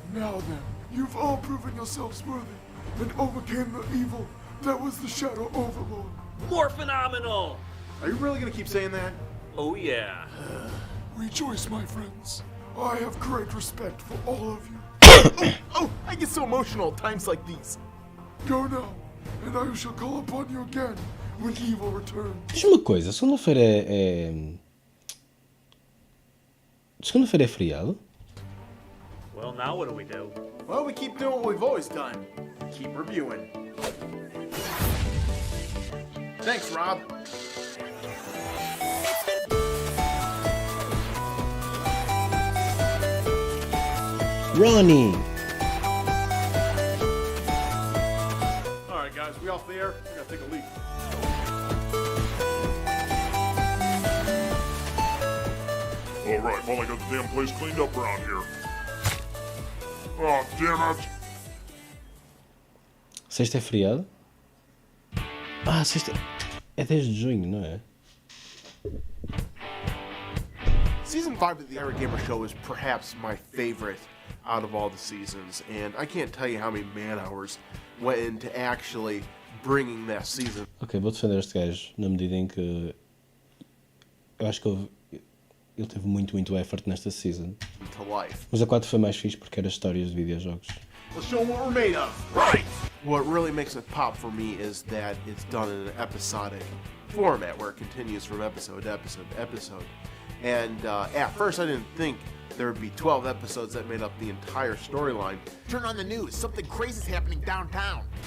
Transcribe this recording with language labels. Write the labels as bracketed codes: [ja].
[en] Now then, you've all proven yourselves worthy and overcame the evil that was the Shadow Overlord. More phenomenal! Are you really gonna keep saying that? Oh, yeah. Rejoice, my friends. I have great respect for all of you. Oh, I get so emotional at times like these. Go now, and I shall call upon you again when evil returns. [pt] Diz-me uma coisa, segunda-feira é... Segunda-feira é feriado? [en] Well, now what do we do? Well, we keep doing what we've always done. Keep reviewing. Thanks, Rob. Ronnie! Alright, guys, we off the air? We gotta take a leak. Alright, well I got the damn place cleaned up around here. Oh, damn it! [pt] Sexta é feriado? Ah, sexta... É 10 de junho, não é? [en] Season 5 of the Irate Gamer Show is perhaps my favorite out of all the seasons, and I can't tell you how many man-hours went into actually bringing that season [pt] Ok, vou defender este gajo na medida em que... Eu acho que ele teve muito effort nesta season. [en] to life. [pt] Mas a 4 foi mais fixe porque era histórias de videojogos. [en] Let's show them what we're made of. Right! What really makes it pop for me is that it's done in an episodic format where it continues from episode to episode to episode. And at first I didn't think there would be 12 episodes that made up the entire storyline. Turn on the news, something crazy's happening downtown.